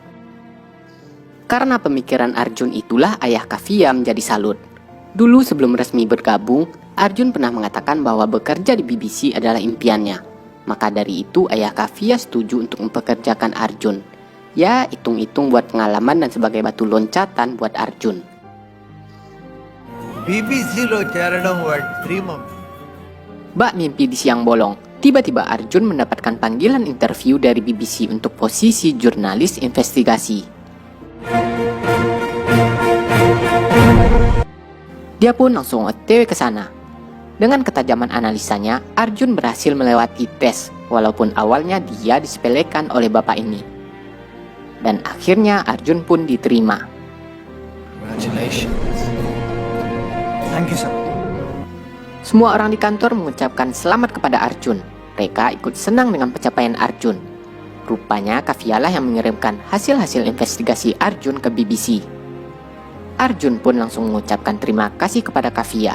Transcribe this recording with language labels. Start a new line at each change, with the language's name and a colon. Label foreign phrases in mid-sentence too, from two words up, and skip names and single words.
Indonesian: Karena pemikiran Arjun itulah ayah Kavya menjadi salut. Dulu sebelum resmi bergabung, Arjun pernah mengatakan bahwa bekerja di BBC adalah impiannya. Maka dari itu ayah Kavya setuju untuk mempekerjakan Arjun. Ya, hitung-hitung buat pengalaman dan sebagai batu loncatan buat Arjun.
Telugu: BBC lo చేరడం వాడి dream.
Indonesian: Bak mimpi di siang bolong. Tiba-tiba Arjun mendapatkan panggilan interview dari BBC untuk posisi jurnalis investigasi. Dia pun langsung OTW ke sana. Dengan ketajaman analisanya, Arjun berhasil melewati tes, walaupun awalnya dia disepelekan oleh bapak ini. Dan akhirnya Arjun pun diterima.
English: Congratulations. Thank you, sir.
Indonesian: Semua orang di kantor mengucapkan selamat kepada Arjun. Mereka ikut senang dengan pencapaian Arjun. Rupanya Kavya lah yang mengirimkan hasil-hasil investigasi Arjun ke BBC. Arjun pun langsung mengucapkan terima kasih kepada Kavya.